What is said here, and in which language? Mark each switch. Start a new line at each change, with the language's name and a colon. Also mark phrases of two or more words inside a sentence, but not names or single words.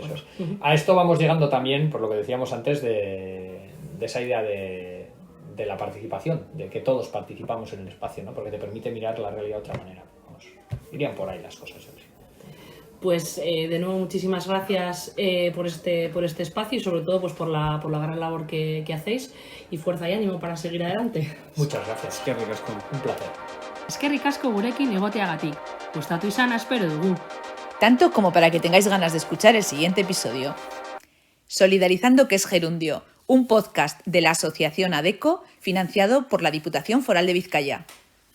Spanish: A esto vamos llegando también, por lo que decíamos antes, de esa idea de la participación, de que todos participamos en el espacio, ¿no? Porque te permite mirar la realidad de otra manera. Vamos, irían por ahí las cosas, yo creo. Pues de nuevo muchísimas gracias por este espacio y sobre todo pues por la gran labor que hacéis, y fuerza y ánimo para seguir adelante. Muchas gracias. Qué ricasco. Un placer.
Basque: Eskerrik asko gurekin egoteagatik. Gustatu izana espero dugu.
Spanish: Tanto como para que tengáis ganas de escuchar el siguiente episodio. Solidarizando, que es gerundio, un podcast de la Asociación ADECO financiado por la Diputación Foral de Vizcaya.